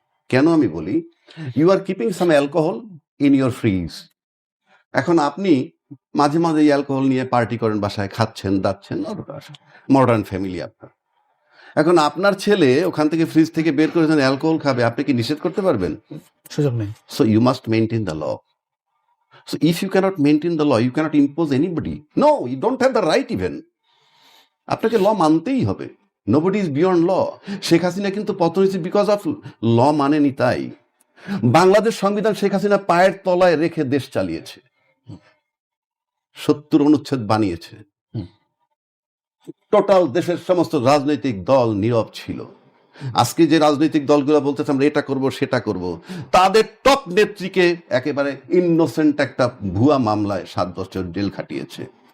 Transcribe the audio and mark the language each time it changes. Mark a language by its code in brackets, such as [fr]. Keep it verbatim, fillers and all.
[bn] কেন আমি বলি, [en] You are keeping some alcohol in your fridge. [bn] এখন আপনি মাঝে মাঝে এই অ্যালকোহল নিয়ে পার্টি করেন, বাসায় খাচ্ছেন দাচ্ছেন, মডার্ন ফ্যামিলি আপনার। এখন আপনার ছেলে ওখান থেকে ফ্রিজ থেকে বের করেছেন অ্যালকোহল খাবে, আপনি কি নিষেধ করতে পারবেন? সুযোগ নেই। [en] So you must maintain the law. So if you cannot maintain the law, you cannot impose anybody. No, you don't have the right even. [bn] আপনাকে ল মানতেই হবে। [en] Nobody is beyond law. [bn] Sheikh Hasina কিন্তু পতন হয়েছে বিকজ অফ ল মানেনি তাই। বাংলাদেশ সংবিধান শেখ হাসিনা পায়ের তলায় রেখে দেশ চালিয়েছে, সত্তর অনুচ্ছেদ বানিয়েছে। টোটাল দেশের সমস্ত রাজনৈতিক দল নীরব ছিল। আজকে যে রাজনৈতিক দলগুলো বলতেছে আমরা এটা করব সেটা করব, তাদের টপ নেত্রীকে একেবারে ইনোসেন্ট একটা ভুয়া মামলায় সাত বছর জেল খাটিয়েছে।